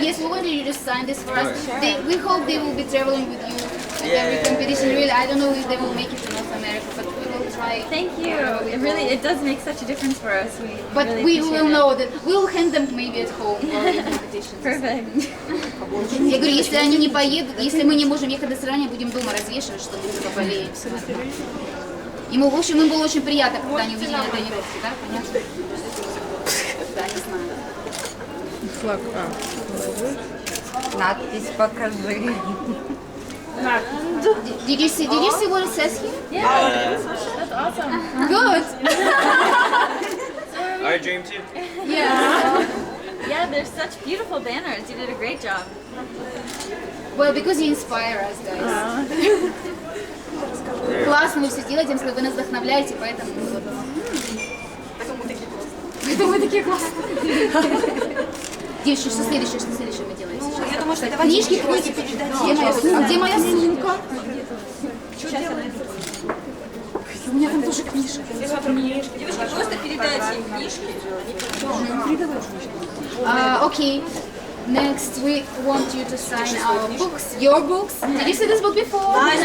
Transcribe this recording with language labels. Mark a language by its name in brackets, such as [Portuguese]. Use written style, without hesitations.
[English] Yes, we wanted you to sign this for us. We hope they will be traveling with you at every competition. Really, I don't know if they will make it to North America, but we will try. Thank you. It does make such a difference for us. But really we will appreciate it. know that we will hand them maybe at home or in competitions. Perfect. [Russian] Я говорю, если они не поедут, если мы не можем ехать до соревнований, будем дома развешивать, что мы поболеем. Ему, в общем, им было очень приятно, когда они увидели на тренировке, да? Понятно? Да, не знаю. Надпись покажи. [English] Did you see what it says here? Yeah. That's awesome. Good. Our dream too. Yeah. Yeah, they're such beautiful banners. You did a great job. Well, because you inspire us, guys. [Russian] Классно вы все делаете, вы нас вдохновляете, поэтому вот. Поэтому мы такие классные. Девочки, что следующее вы делаете сейчас? Я думаю, что Книжки будете передать. Где моя сумка? У меня там тоже книжка. Девушки, просто передайте им книжки. [English] Okay. Next, we want you to sign our books. Your books. Did you see this book before?